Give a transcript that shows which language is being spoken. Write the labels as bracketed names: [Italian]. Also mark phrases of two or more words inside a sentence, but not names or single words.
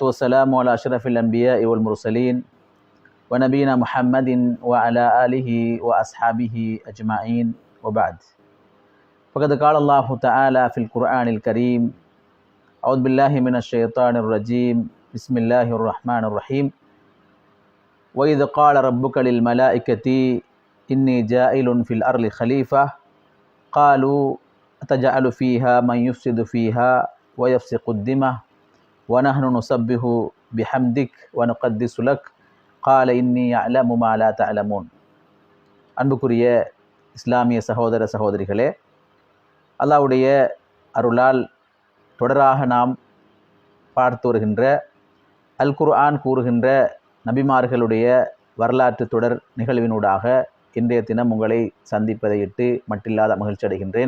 [Arabic] والسلام على أشرف الأنبياء والمرسلين ونبينا محمد وعلى آله وأصحابه أجمعين وبعد فقد قال الله تعالى في القرآن الكريم أعوذ بالله من الشيطان الرجيم بسم الله الرحمن الرحيم وإذ قال ربك للملائكة إني جائل في الأرض خليفة قالوا أتجعل فيها من يفسد فيها ويفسق الدماء ونحن نسبح بحمدك ونقدس لك قال إني أعلم ما لا تعلمون. [Tamil] அன்புக்குரிய இஸ்லாமிய சகோதர சகோதரிகளே, அல்லாஹ்வுடைய அருளால் தொடராக நாம் பார்த்து வருகின்ற அல் குர்ஆன் கூறுகின்ற நபிமார்களுடைய வரலாற்று தொடர் நிகழ்வினூடாக இன்றைய தினம் உங்களை சந்திப்பதையிட்டு மட்டில்லாத மகிழ்ச்சி அடைகின்றேன்.